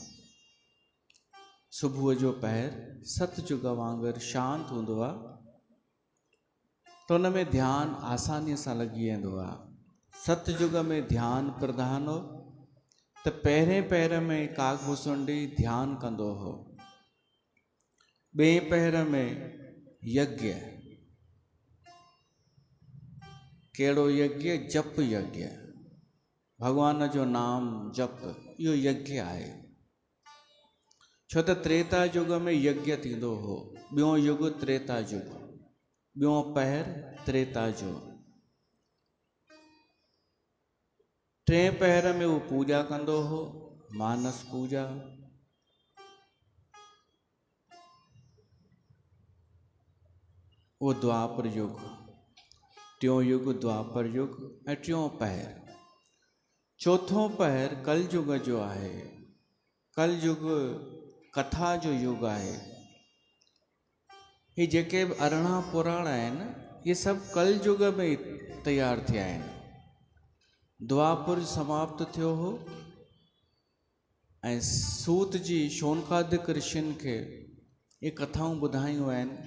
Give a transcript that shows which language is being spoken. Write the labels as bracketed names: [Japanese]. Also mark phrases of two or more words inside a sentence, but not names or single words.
[Sindhi] सुबुह जो पहर सतयुग वांगुरु शांति हूंदो आहे, त हुन में ध्यानु आसानीअ सां लॻी वेंदो आहे। सतयुग में ध्यानु प्रधान हो, त पहिरें पहर में काकभुसुंडी ध्यानु कंदो हो। ॿिएं पहर में यज्ञ। कहिड़ो यज्ञ? जप यज्ञ। भगवान जो नाम जप, इहो यज्ञ आहे। छो त त्रेता युग में यज्ञ थींदो हो। ॿियों युग त्रेता युग, ॿियों पहर त्रेता जो। 3 पहर में उहो पूॼा कंदो हो, मानस पूॼा। वो द्वापर युग, टियों युग द्वापर युग ऐं टियों पहर। चौथों पहर कल युग जो आहे। कल युग कथा जो युग आहे। ये जेके 18 पुराण आहिनि, ये सभु कल युग में तैयार थिया आहिनि। द्वापर समाप्त थियो हो ऐं सूत जी शौनकादिक ऋषियुनि खे ये कथाऊं ॿुधायूं आहिनि।